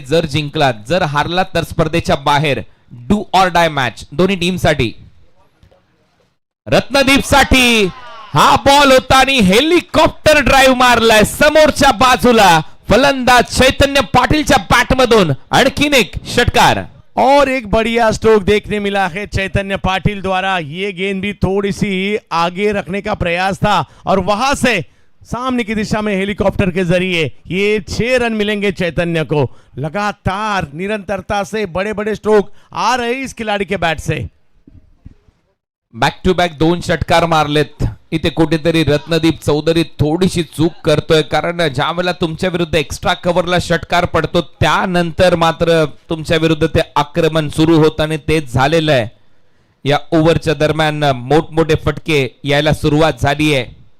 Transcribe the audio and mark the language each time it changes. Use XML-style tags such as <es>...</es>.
<mr>जर जिंकलात, जर हारलात तर स्पर्धेच्या बाहेर. डू ऑर डाय मॅच दोन्ही टीम साठी. रत्नदीप साठी हा बॉल होता आणि हेलिकॉप्टर ड्राईव्ह मारलाय समोरच्या बाजूला. फलंदाज चैतन्य पाटीलच्या बॅट मधून आणखीन एक षटकार</mr> <hi>और एक बढ़िया स्ट्रोक देखने मिला है चैतन्य पाटिल द्वारा. ये गेंद भी थोड़ी सी आगे रखने का प्रयास था और वहां से सामने की दिशा में हेलीकॉप्टर के जरिए ये 6 रन मिलेंगे चैतन्य को. लगातार निरंतरता से बड़े बड़े स्ट्रोक आ रहे इस खिलाड़ी के बैट से.</hi> <mr>Back to back 2 षटकार मारलेत. इथे कुठेतरी रत्नदीप चौधरी थोडीशी चूक करतोय, कारण ज्या वेळेला तुमच्या विरुद्ध एक्स्ट्रा कव्हरला षटकार पडतो त्यानंतर मात्र तुमच्या विरुद्ध ते आक्रमण सुरू होतं आणि तेच झालेलं आहे. या ओव्हरच्या दरम्यान मोठमोठे फटके यायला सुरुवात झाली आहे.</mr>